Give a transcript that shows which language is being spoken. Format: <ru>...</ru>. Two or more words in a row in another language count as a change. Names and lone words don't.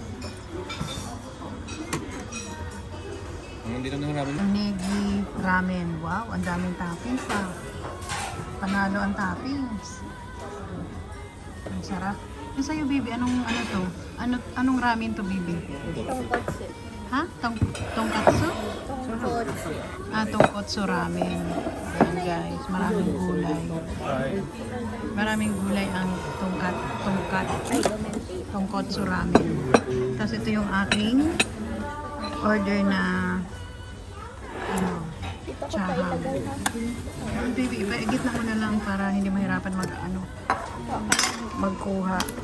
<tl>Hindi na namin. Negi ramen. Wow, ang daming toppings pa. Panalo ang toppings. Ang sarap. Yung sa'yo, baby, anong to? Anong ramen to, baby? Tonkotsu. Ha? Tonkatsu? Tonkotsu. Tonkotsu ramen. Ayan guys, maraming gulay. Maraming gulay ang tonkotsu ramen. Tapos ito yung aking order na chahang. Baby, ipaigit na mo na lang para hindi mahirapan magkuha.</tl>